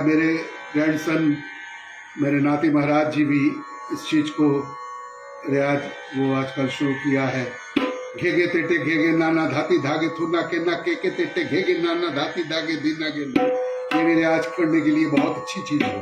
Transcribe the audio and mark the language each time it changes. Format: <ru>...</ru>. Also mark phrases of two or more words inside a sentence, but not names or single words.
<hi>मेरे ग्रैंडसन, मेरे नाती महाराज जी भी इस चीज़ को रियाज वो आजकल शुरू किया है। घेगे तेटे घेगे नाना धाती धागे थुना के ना के तेटे घेगे नाना धाती धागे दीना गे। ये भी रियाज करने के लिए बहुत अच्छी चीज़ है।</hi>